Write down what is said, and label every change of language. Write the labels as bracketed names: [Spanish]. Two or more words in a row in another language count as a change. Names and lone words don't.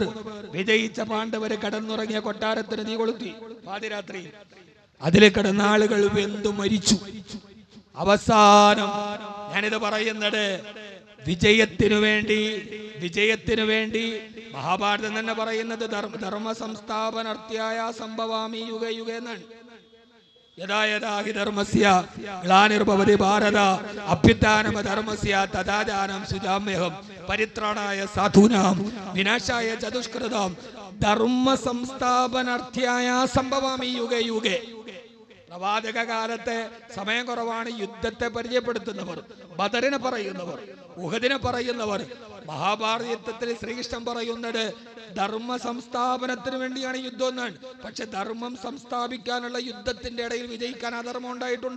[Malayalam] വിജയിച്ച പാണ്ഡവര് കടന്നുറങ്ങിയ കൊട്ടാരത്തിന് തീ കൊളുത്തി പാതിരാത്രി. അതിൽ കിടന്ന ആളുകൾ വെന്തു മരിച്ചു. അവസാനം ഞാനിത് പറയുന്നത് വിജയത്തിനു വേണ്ടി മഹാഭാരതം തന്നെ പറയുന്നത് [Sanskrit] ധർമ്മ സംസ്ഥാപനാർത്ഥായ സംഭവാമി യുഗേ യുഗേ [Malayalam] എന്നാണ്. [Sanskrit] യഥാ യഥാ ഹി ധർമ്മസ്യ ഗ്ലാനിർഭവതി ഭാരത അഭ്യുത്ഥാനമധർമ്മസ്യ തഥാചാരം സുജാമ്യഹം പരിത്രാണായ സാധൂനാം വിനാശായ ചതുഷ്കൃതാം ധർമ്മ സംസ്ഥാപനാർത്ഥായ സംഭവാമി യുഗേ യുഗേ. [Malayalam] പ്രവാചക കാലത്തെ സമയം കുറവാണ്. യുദ്ധത്തെ പരിചയപ്പെടുത്തുന്നവർ, ബദറിനെ പറയുന്നവർ, ഉഹദിനെ പറയുന്നവർ. മഹാഭാരത യുദ്ധത്തിൽ ശ്രീകൃഷ്ണൻ പറയുന്നത് ധർമ്മ സംസ്ഥാപനത്തിന് വേണ്ടിയാണ് യുദ്ധം എന്നാണ്. പക്ഷെ ധർമ്മം സംസ്ഥാപിക്കാനുള്ള യുദ്ധത്തിന്റെ ഇടയിൽ വിജയിക്കാൻ അധർമ്മം ഉണ്ടായിട്ടുണ്ട്.